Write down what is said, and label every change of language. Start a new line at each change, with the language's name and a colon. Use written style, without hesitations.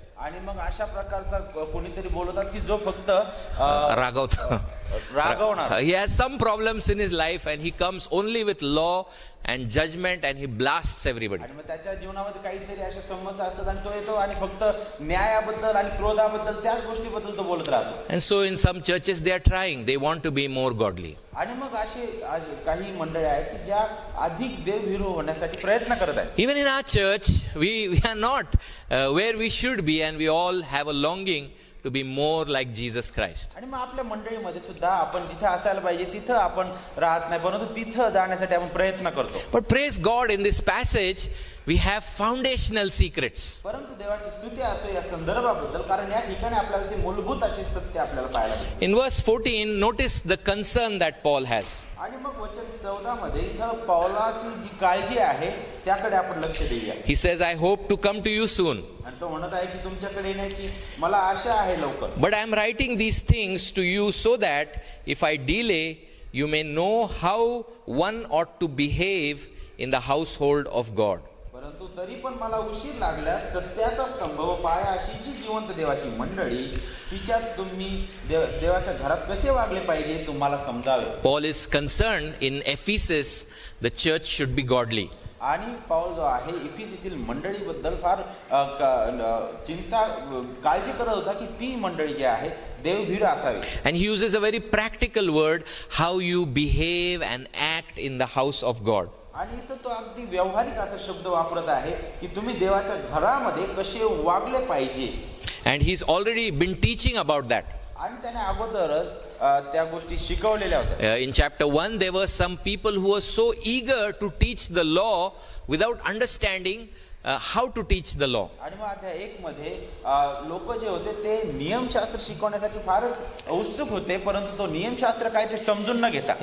Marathi: आणि मग अशा प्रकारचा कोणीतरी बोलवतात की जो फक्त रागवतो.
English: He has some problems in his life and he comes only with law and judgment and he blasts everybody.
Marathi: आणि मग त्याच्या जीवनामध्ये काहीतरी अशा समस्या असतात आणि तो येतो आणि फक्त न्यायाबद्दल आणि क्रोधाबद्दल त्याच गोष्टीबद्दल तो बोलत राहतो.
English: And so in some churches they are trying, they want to be more godly.
Marathi: आणि मग असे काही मंडळी आहेत की ज्या अधिक देवभीरू होण्यासाठी प्रयत्न करत आहेत.
English: Even in our church we are not where we should be and we all have a longing to be more like Jesus Christ.
Marathi: आणि मग आपल्या मंडळीमध्ये सुद्धा आपण जिथे असायला पाहिजे तिथं आपण राहत नाही, परंतु तिथं जाण्यासाठी आपण प्रयत्न करतो.
English: But praise God, in this passage we have foundational secrets.
Marathi: परंतु देवाची स्तुती असो या संदर्भाबद्दल, कारण या ठिकाणी आपल्याला ते मूलभूत अशी सत्य आपल्याला पाहायला मिळते.
English: In verse 14 notice the concern that Paul has.
Marathi: आणि मग वचन 14 मध्ये इथं पौलाची जी काळजी आहे त्याकडे आपण लक्ष देऊया.
English: He says, I hope to come to you soon.
Marathi: आणि तो म्हणत आहे की तुमच्याकडे येण्याची मला आशा आहे लवकर.
English: But I am writing these things to you so that if I delay you may know how one ought to behave in the household of God.
Marathi: परंतु तरी पण मला उशीर लागल्यास सत्याचा स्तंभ व पाया अशी जी जिवंत देवाची मंडळी तिच्यात तुम्ही देवाच्या घरात कसे वागले पाहिजे तुम्हाला समजावे.
English: Paul is concerned in Ephesus the church should be godly.
Marathi: आणि पाऊल जो आहे इफिसीतील मंडळीबद्दल फार चिंता काळजी करत होता की ती मंडळी जी आहे देवभीरू असावी.
English: And he uses a very practical word, how you behave and act in the house of God.
Marathi: आणि इथं तो अगदी व्यावहारिक असा शब्द वापरत आहे की तुम्ही देवाच्या घरामध्ये कसे वागले पाहिजे.
English: And he's already been teaching about that.
Marathi: आणि त्याने अगोदरच त्या गोष्टी शिकवलेल्या होत्या.
English: In chapter 1 there were some people who were so eager to teach the law without understanding how to teach the law.
Marathi: आणि मग अध्याय 1 मध्ये लोक जे होते ते नियमशास्त्र शिकवण्यासाठी फारच उत्सुक होते, परंतु तो नियमशास्त्र काय ते समजून न घेता.